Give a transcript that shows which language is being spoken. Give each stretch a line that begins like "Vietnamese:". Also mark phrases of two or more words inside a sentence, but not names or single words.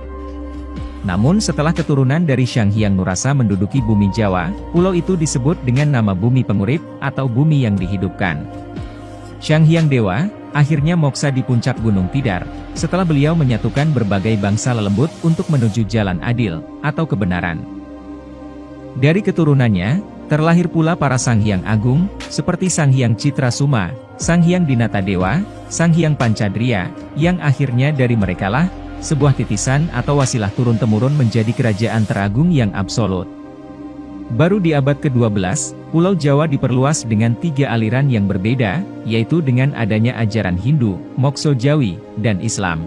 Indonesian: Namun setelah keturunan dari Sang Hyang Nurasa menduduki bumi Jawa, pulau itu disebut dengan nama Bumi Pengurip, atau bumi yang dihidupkan. Sang Hyang Dewa, akhirnya moksa di puncak Gunung Tidar, setelah beliau menyatukan berbagai bangsa lelembut untuk menuju jalan adil, atau kebenaran. Dari keturunannya, terlahir pula para Sang Hyang Agung, seperti Sang Hyang Citrasuma, Sang Hyang Dinata Dewa, Sang Hyang Pancadria, yang akhirnya dari merekalah, sebuah titisan atau wasilah turun-temurun menjadi kerajaan teragung yang absolut. Baru di abad ke-12, Pulau Jawa diperluas dengan 3 aliran yang berbeda, yaitu dengan adanya ajaran Hindu, Mokso Jawi, dan Islam.